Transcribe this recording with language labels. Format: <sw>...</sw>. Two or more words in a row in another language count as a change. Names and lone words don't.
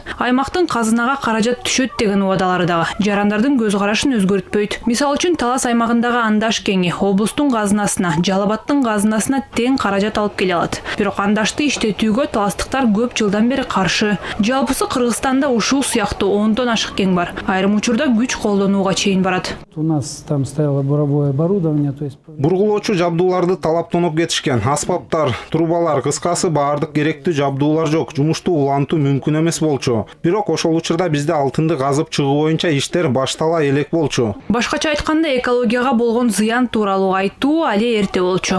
<ky>Аймактын казынага каражат түшөт деген убадалары дагы жарандардын көз карашын өзгөртпөйт. Мисалы үчүн Талас аймагындагы Андаш кеңи облустун казынасына, Жалал Абадтын казынасына тең каражат алып келе алат. Бирок Андашты иштетүүгө таластыктар көп жылдан бери каршы. Жалпысы Кыргызстанда ушул сыяктуу 10дон ашык кең бар. Айрым учурда күч колдонууга чейин барат.</ky> <ru>У нас там стояло буровое оборудование, то есть</ru> <ky>бургулоочу жабдууларды талаптонуп кетишкен. Аспаптар, трубалар, кыскасы баардык керектүү жабдуулар жок. Жумушту улантуу мүмкүн эмес болчу. Бирок ошол учурда бизде алтынды казып чыгуу боюнча иштер баштала элек болчу. Башкача айтканда экологияга болгон зыян тууралуу айтуу али эрте болчу.</ky>